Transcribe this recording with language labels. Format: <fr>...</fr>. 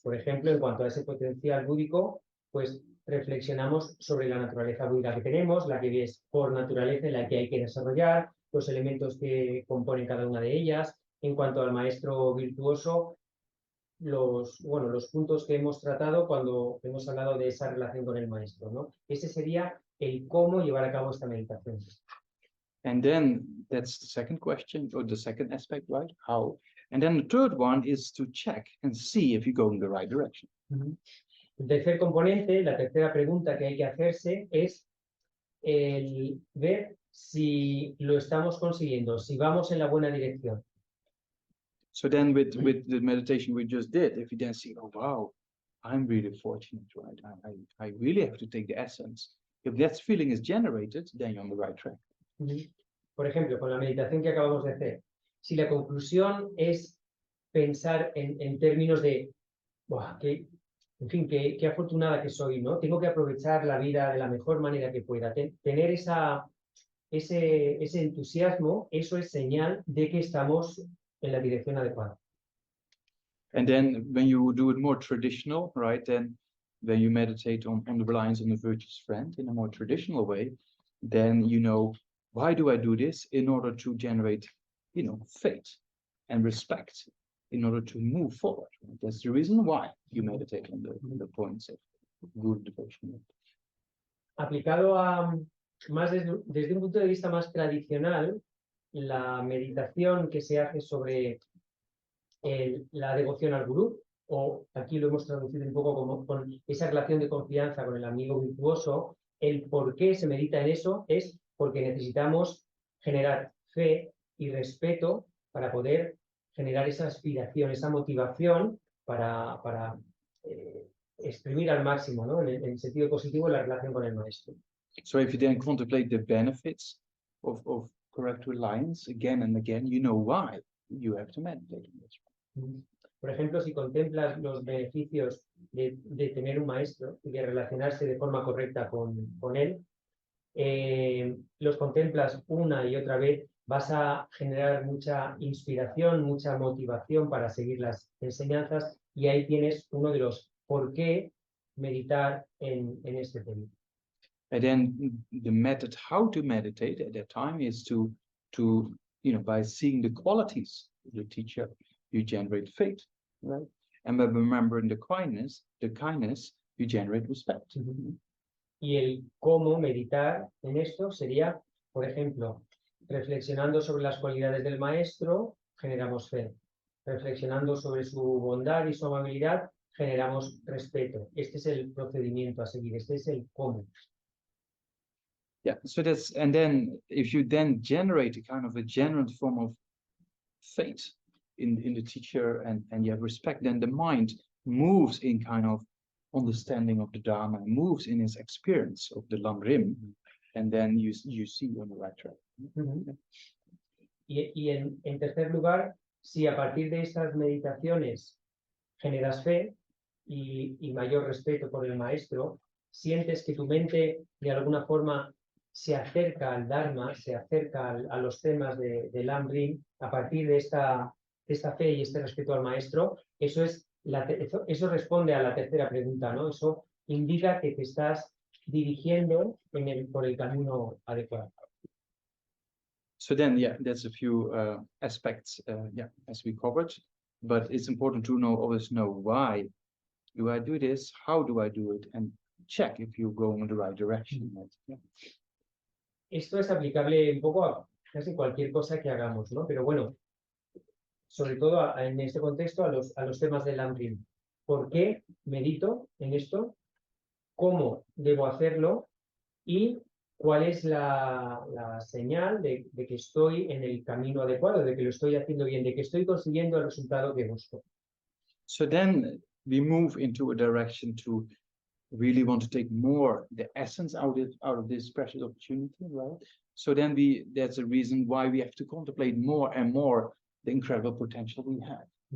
<es>Por ejemplo, en cuanto a ese potencial búdico, pues reflexionamos sobre la naturaleza búdica que tenemos, la que es por naturaleza en la que hay que desarrollar, los elementos que componen cada una de ellas. En cuanto al maestro virtuoso, los puntos que hemos tratado cuando hemos hablado de esa relación con el maestro, ¿no? Ese sería el cómo llevar a cabo esta meditación.</es> <en>And then that's the second question, or the second aspect, right? How? And then the third one is to check and see if you go in the right direction.</en> <es>El tercer componente, la tercera pregunta que hay que hacerse es el ver si lo estamos consiguiendo, si vamos en la buena dirección.</es> <en>So then with the meditation we just did, if you then see, oh, wow, I'm really fortunate, right? I really have to take the essence. If that feeling is generated, then you're on the right track.</en> <es>Por ejemplo, con la meditación que acabamos de hacer, si la conclusión es pensar en términos de, en fin, qué afortunada que soy, ¿no? Tengo que aprovechar la vida de la mejor manera que pueda. Tener ese entusiasmo, eso es señal de que estamos en la dirección adecuada.</es> <en>And then when you do it more traditional, right, then when you meditate on the reliance on the virtuous friend in a more traditional way, then you know, why do I do this? In order to generate, faith and respect in order to move forward. Right? That's the reason why you meditate on the points of good devotion.</en> <es>Aplicado a más desde un punto de vista más tradicional, la meditación que se hace sobre la devoción al gurú, o aquí lo hemos traducido un poco como con esa relación de confianza con el amigo virtuoso, el por qué se medita en eso es porque necesitamos generar fe y respeto para poder generar esa aspiración, esa motivación para exprimir al máximo, ¿no? En el sentido positivo la relación con el maestro.</es> <en>So if you then contemplate the benefits of correct reliance again and again, you know why you have to meditate on this.</en> <es>Por ejemplo, si contemplas los beneficios de tener un maestro y de relacionarse de forma correcta con él, los contemplas una y otra vez, vas a generar mucha inspiración, mucha motivación para seguir las enseñanzas, y ahí tienes uno de los por qué meditar en este tema.</es> <en>And then the method how to meditate at that time is to by seeing the qualities of the teacher, you generate faith, right? And by remembering the kindness, you generate respect.</en> <es>Y el cómo meditar en esto sería, por ejemplo, reflexionando sobre las cualidades del maestro, generamos fe. Reflexionando sobre su bondad y su amabilidad, generamos respeto. Este es el procedimiento a seguir, este es el cómo.</es> <en>Yeah, so and then if you then generate a kind of a genuine form of faith in the teacher and you have respect, then the mind moves in kind of understanding of the Dharma, moves in his experience of the Lamrim, and then you see on the right track.</en> <es>Y en tercer lugar, si a partir de estas meditaciones generas fe y mayor respeto por el maestro, sientes que tu mente de alguna forma se acerca al Dharma, se acerca a los temas del Lamrim, a partir de esta fe y este respeto al maestro, eso responde a la tercera pregunta, ¿no? Eso indica que te estás dirigiendo por el camino adecuado.</es> <en>So then, yeah, that's a few aspects, as we covered, but it's important to always know why do I do this, how do I do it, and check if you're going in the right direction. Yeah.</en> <es>Esto es aplicable un poco a casi cualquier cosa que hagamos, ¿no? Pero bueno, sobre todo en este contexto a los temas del Lamrim. ¿Por qué medito en esto? ¿Cómo debo hacerlo? Y cuál es la señal de que estoy en el camino adecuado, de que lo estoy haciendo bien, de que estoy consiguiendo el resultado que busco.</es> <en>So then we move into a direction to really want to take more the essence out of this precious opportunity, right? So then that's a reason why we have to contemplate more and more the incredible potential we have.</en>